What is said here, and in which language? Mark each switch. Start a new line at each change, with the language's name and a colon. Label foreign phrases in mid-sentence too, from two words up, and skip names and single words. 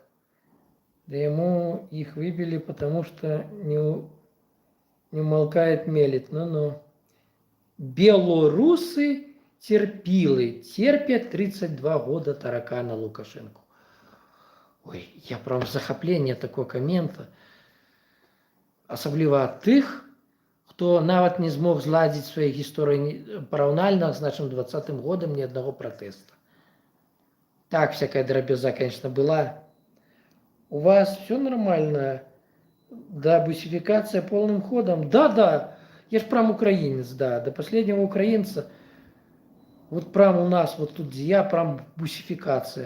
Russian: Да ему их выбили, потому что не умолкает, мелит. Ну-ну. Белорусы терпилы. Терпят 32 года таракана Лукашенко. Ой, я прям в захоплении такого коммента.
Belarusian: Асабліва ад тых, хто нават не змог зладзіць свае гісторыі параўнальна з нашим 20-м годам
Russian: ни одного протеста. Так, всякая дробяза, конечно, была. У вас все нормально? Да, бусификация полным ходом. Да, я ж прям украинец, да, до последнего украинца. Вот прям у нас, вот тут я прям бусификация.